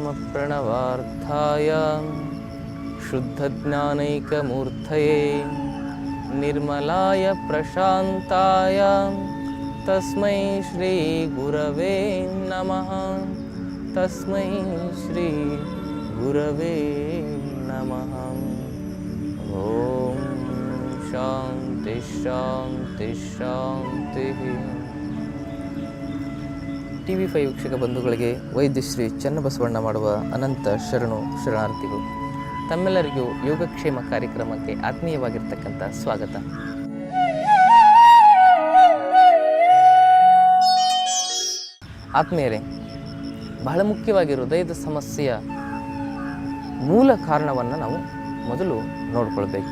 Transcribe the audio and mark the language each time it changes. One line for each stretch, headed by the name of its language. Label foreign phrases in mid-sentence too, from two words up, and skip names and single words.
Sanskrit: प्रणवार्थाय शुद्धज्ञानैकमूर्तये निर्मलाय प्रशान्ताय तस्मै श्री गुरवे नमः। तस्मै श्री गुरवे नमः। ओम शांति शांति शांति।
Kannada: TV5 ವೀಕ್ಷಕ ಬಂಧುಗಳಿಗೆ ವೈದ್ಯಶ್ರೀ ಚನ್ನಬಸವಣ್ಣ ಮಾಡುವ ಅನಂತ ಶರಣಾರ್ಥಿಗಳು. ತಮ್ಮೆಲ್ಲರಿಗೂ ಯೋಗಕ್ಷೇಮ ಕಾರ್ಯಕ್ರಮಕ್ಕೆ ಆತ್ಮೀಯವಾಗಿರ್ತಕ್ಕಂಥ ಸ್ವಾಗತ. ಆತ್ಮೀಯರೇ, ಬಹಳ ಮುಖ್ಯವಾಗಿ ಹೃದಯದ ಸಮಸ್ಯೆಯ ಮೂಲ ಕಾರಣವನ್ನು ನಾವು ಮೊದಲು ನೋಡ್ಕೊಳ್ಬೇಕು.